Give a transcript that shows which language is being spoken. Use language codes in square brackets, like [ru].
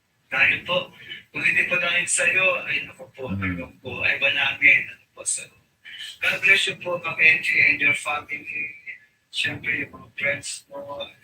[tl] Dahil po, kung hindi po dahil sa iyo, ay naku po, talagang po, ay manangin. Ano po, [en] so, God bless you po, Ma'am Angie, and your family. [tl] Siyempre, yung mga friends mo.